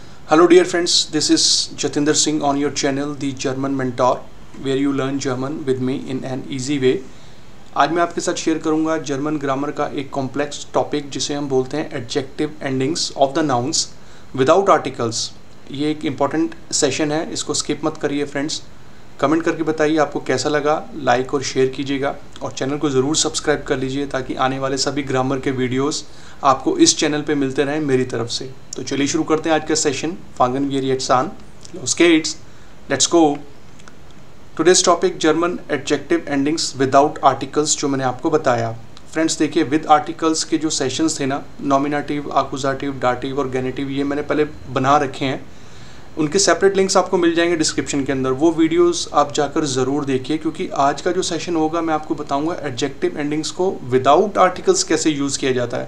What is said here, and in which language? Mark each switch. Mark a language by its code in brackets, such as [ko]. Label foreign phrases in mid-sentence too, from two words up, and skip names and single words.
[en] Hello dear friends, this is Jatinder Singh on your channel The German Mentor where you learn German with me in an easy way। [hi] आज मैं आपके साथ शेयर करूंगा [en] German grammar [hi] का एक [en] complex topic [hi] जिसे हम बोलते हैं [en] adjective endings of the nouns without articles. [hi] ये एक [en] important session [hi] है, इसको स्किप मत करिए फ्रेंड्स। कमेंट करके बताइए आपको कैसा लगा, लाइक और शेयर कीजिएगा और चैनल को ज़रूर सब्सक्राइब कर लीजिए ताकि आने वाले सभी ग्रामर के वीडियोस आपको इस चैनल पे मिलते रहें मेरी तरफ से। तो चलिए शुरू करते हैं आज का सेशन। [de] Fangen wir jetzt an, los geht's, [en] Let's go. Today's topic German adjective endings without articles, [hi] जो मैंने आपको बताया। फ्रेंड्स देखिए, [en] with articles [hi] के जो सेशंस थे ना, नॉमिनेटिव, आकुजाटिव, डाटिव और गेनेटिव, ये मैंने पहले बना रखे हैं। उनके [en] separate links [hi] आपको मिल जाएंगे डिस्क्रिप्शन के अंदर, वो वीडियोस आप जाकर ज़रूर देखिए, क्योंकि आज का जो सेशन होगा मैं आपको बताऊंगा [en] adjective endings [hi] को [en] without articles [hi] कैसे यूज़ किया जाता है।